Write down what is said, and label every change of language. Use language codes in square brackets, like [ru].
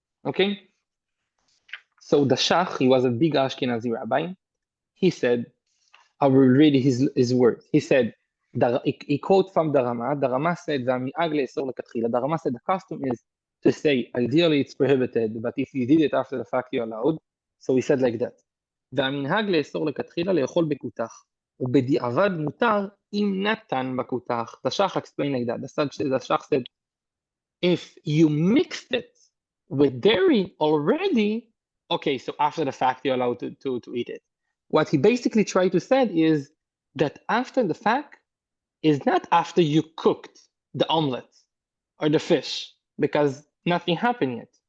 [en] Okay, so the Shach, he was a big Ashkenazi rabbi. He said, I will read his words. He said, he quote from the Rama. The Rama said, the Rama said the custom is to say, ideally it's prohibited, but if you did it after the fact, you're allowed. So he said like that. [he] והמנהג לאסור לכתחילה לאכול בכותח, ובדיעבד מותר אם נתן בכותח. [en] The Shach explained like that. The Shach said, if you mixed it with dairy already, okay, so after the fact, you're allowed to eat it. What he basically tried to say is that after the fact is not after you cooked the omelet or the fish, because nothing happened yet.